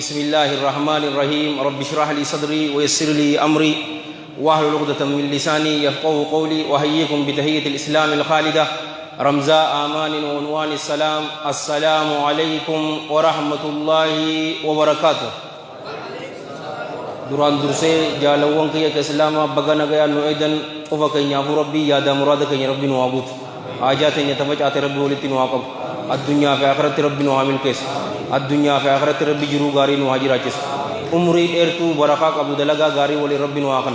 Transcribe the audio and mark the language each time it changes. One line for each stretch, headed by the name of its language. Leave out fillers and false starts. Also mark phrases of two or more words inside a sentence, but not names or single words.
Arabic: بسم الله الرحمن الرحيم. رب اشرح لي صدري ويسر لي أمري واحلل عقدة من لساني يفقهوا قولي. وأحييكم بتحية الإسلام الخالدة رمزاء آمان وعنوان السلام. السلام عليكم ورحمة الله وبركاته.
Oromo: duraan dursee jaalawwan kiyya ka islaamaa baga nagayaan nu eedan qofa keenyaafuu rabbii yaada muraada keenya rabbi nu haa guutu. haajaa teenya tafacaate rabbi walitti nu haa qabu. addunyaa fi akhiratti rabbi nu haa milkeessu. addunyaa fi akhiratti rabbi jiruu gaarii nu haa jiraachisu. umrii dheertuu barakaa qabu dalagaa gaarii waliin rabbi nu haa kennu.